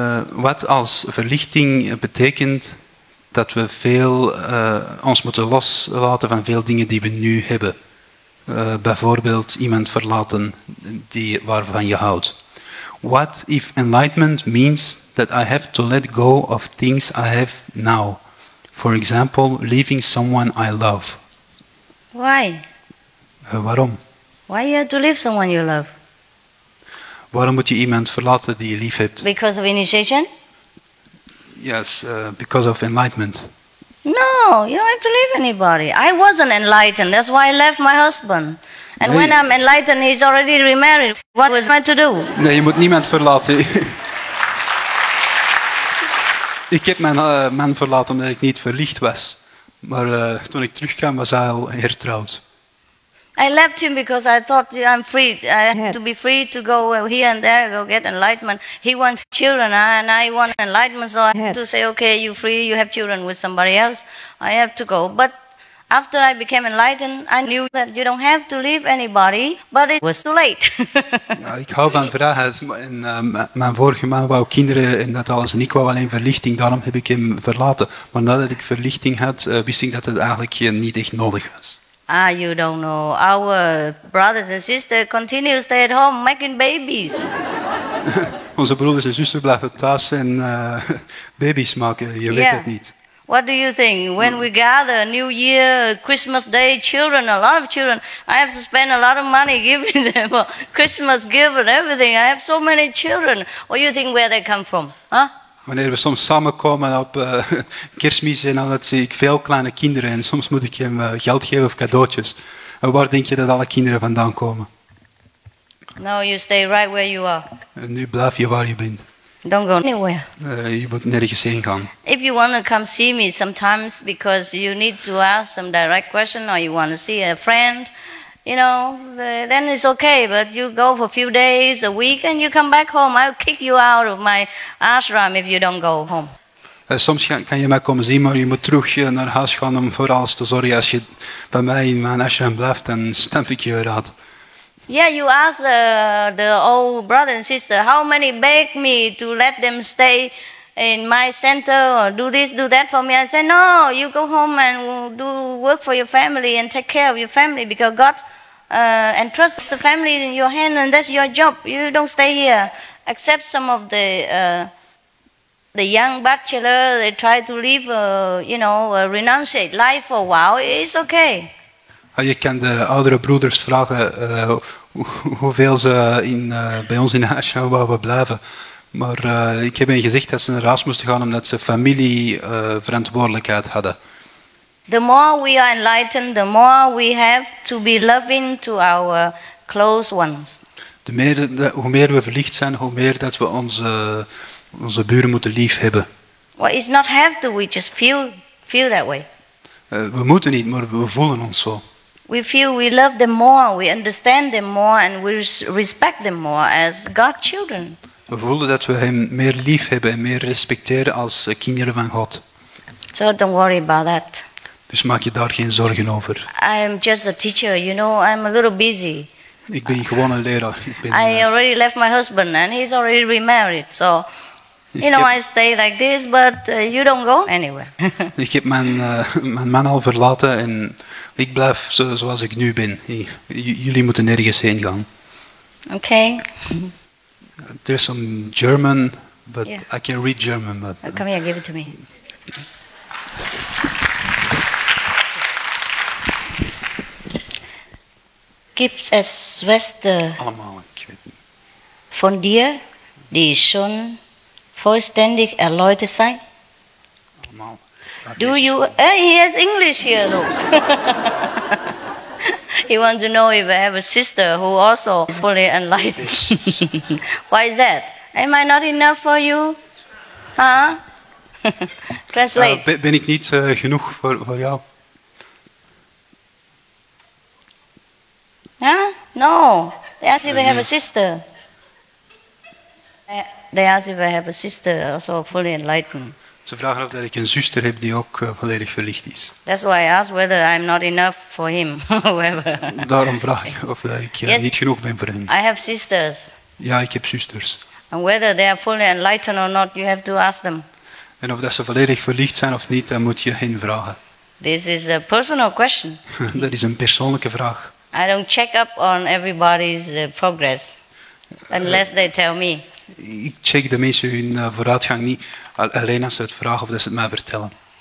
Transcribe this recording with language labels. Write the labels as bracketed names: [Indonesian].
[Dutch] Wat als verlichting betekent dat we ons moeten loslaten van veel dingen die we nu hebben. Bijvoorbeeld iemand verlaten waarvan je houdt. [English] What if enlightenment means that I have to let go of things I have now? For example, leaving someone I love. Why? [Dutch] Waarom? [English] Why you have to leave someone you love? [Dutch] Waarom moet je iemand verlaten die je lief hebt? [English] Because of initiation? Yes, because of enlightenment. No, you don't have to leave anybody. I wasn't enlightened, that's why I left my husband. And when I'm enlightened, he's already remarried. What was I to do? [Dutch] Nee, je moet niemand verlaten. Ik heb mijn man verlaten omdat ik niet verlicht was. Maar toen ik terugkwam was hij al hertrouwd. [English] I left him because I thought I'm free. I had to be free to go here and there, go get enlightenment. He wants children and I want enlightenment, so I had to say, okay, you're free, you have children with somebody else. I have to go. But after I became enlightened, I knew that you don't have to leave anybody, but it was too late. [Dutch] Ja, ik hou van vrijheid. En, mijn vorige man wou kinderen en dat alles. En ik wou alleen verlichting, daarom heb ik hem verlaten. Maar nadat ik verlichting had, wist ik dat het eigenlijk niet echt nodig was. [English] You don't know. Our brothers and sisters continue to stay at home making babies. [Dutch] Onze broeders en zusters blijven thuis en baby's maken. Je weet het niet. [English] What do you think? When we gather, New Year, Christmas Day, children, a lot of children, I have to spend a lot of money giving them a Christmas gift and everything. I have so many children. What do you think where they come from? Huh? [Dutch] Wanneer we soms samenkomen op kerstmis en dan zie ik veel kleine kinderen en soms moet ik hem geld geven of cadeautjes. En waar denk je dat alle kinderen vandaan komen? [English] No, you stay right where you are. [Dutch] En nu blijf je waar je bent. [English] Don't go anywhere. [Dutch] Je moet nergens heen gaan. [English] If you want to come see me sometimes because you need to ask some direct question or you want to see a friend, you know, then it's okay. But you go for a few days, a week, and you come back home. I'll kick you out of my ashram if you don't go home. [Dutch] Soms kan je mij komen zien, maar je moet terug naar huis gaan om voor alles te zorgen. Als je bij mij in mijn ashram blijft, dan stamp ik je eruit. [English] Yeah, you ask the old brother and sister, how many beg me to let them stay in my center or do this, do that for me? I say, no, you go home and do work for your family and take care of your family because God entrusts the family in your hand and that's your job. You don't stay here. Except some of the young bachelor, they try to live, renunciate life for a while. It's okay. [Dutch] Je kan de oudere broeders vragen hoeveel ze bij ons in de ashram wouden blijven. Maar ik heb hen gezegd dat ze naar huis moesten gaan omdat ze familieverantwoordelijkheid hadden. [English] The more we are enlightened, the more we have to be loving to our close ones. [Dutch] Hoe meer we verlicht zijn, hoe meer dat we onze buren moeten lief hebben. [English] Well, it's not have to, we just feel that way. [Dutch] We moeten niet, maar we voelen ons zo. [English] We feel we love them more, we understand them more and we respect them more as God's children. [Dutch] We voelen dat we hem meer lief hebben en meer respecteren als kinderen van God. [English] So don't worry about that. [Dutch] Dus maak je daar geen zorgen over. [English] I am just a teacher, you know, I'm a little busy. [Dutch] Ik ben gewoon een leraar. [English] I already left my husband and he's already remarried, so I stay like this, but you don't go anywhere. [Dutch] Ik heb mijn man al verlaten en ik blijf zoals ik nu ben. Jullie moeten nergens heen gaan. [English] Okay. There's some German, but I can read German. But come here, give it to me. [German] Gibt es Schwester [Dutch] allemaal, ik weet niet. [German] von dir, die schon vollständig erleuchtet sein? [Dutch] Allemaal. [English] Do you? He has English here, look. He wants to know if I have a sister who also is fully enlightened. Why is that? Am I not enough for you? Huh? Translate. [Dutch] Ben ik niet genoeg voor jou? [English] Huh? No. They ask if I have a sister. they ask if I have a sister also fully enlightened. [Dutch] Ze vragen of dat ik een zuster heb die ook volledig verlicht is. [English] That's why I asked whether I'm not enough for him. Whoever. [Dutch] Daarom vraag ik of dat ik niet genoeg ben voor hem. [English] I have sisters. [Dutch] Ja, ik heb zusters. [English] And whether they are fully enlightened or not, you have to ask them. [Dutch] En of dat ze volledig verlicht zijn of niet, dan moet je hen vragen. [English] This is a personal question. [Dutch] Dat is een persoonlijke vraag. [English] I don't check up on everybody's progress unless they tell me. [Dutch] Ik check de mensen hun vooruitgang niet, alleen als ze het vragen of dat ze het mij vertellen.